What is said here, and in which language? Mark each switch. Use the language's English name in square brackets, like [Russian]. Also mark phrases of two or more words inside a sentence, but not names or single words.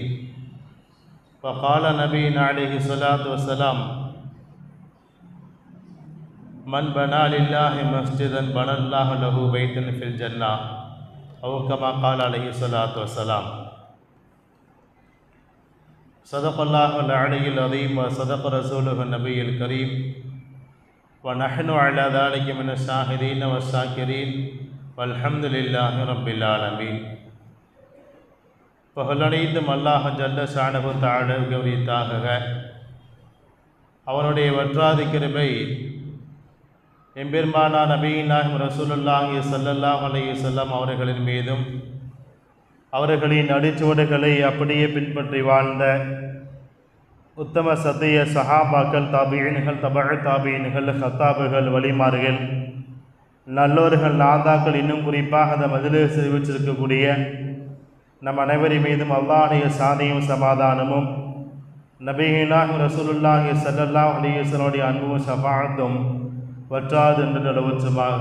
[Arabic] وقال نبينا عليه الصلاة والسلام: من بنى لله مسجدا بنى الله له بيتا في الجنة، أو كما قال عليه الصلاة والسلام. صدق الله العلي العظيم وصدق رسوله النبي الكريم، ونحن على ذلك من الشاهدين والشاكرين، والحمد لله رب العالمين. [Tamil] புகழனைத்தும் அல்லாஹ் [Arabic] جل شأنه تعالى [Tamil] கௌரித்தாக. அவனுடைய வற்றாத கிருபை எம்பெருமானா [Arabic] نبينا رسول الله صلى الله عليه وسلم [Tamil] அவர்களின் மீதும், அவர்களின் அடிச்சுவடுகளை அப்படியே பின்பற்றி வாழ்ந்த உத்தம சத்திய சஹாபாக்கள், தாபிஈன்கள், தபஅ தாபிஈன்கள், ஹத்தாபுகள், வலிமார்கள், நல்லோர்கள், நாதாக்கள், இன்னும் குறிப்பாக அந்த மஜ்லிஸில் வீற்றிருக்கக்கூடிய நம் அனைவரின் மீதும் அல்லாஹ்வுடைய சாந்தியும் சமாதானமும், [Arabic] نبينا رسول الله صلى الله عليه وسلم [Tamil] அன்பும் ஷஃபாஅத்தும் வற்றாது என்று நிலவுற்றுமாக.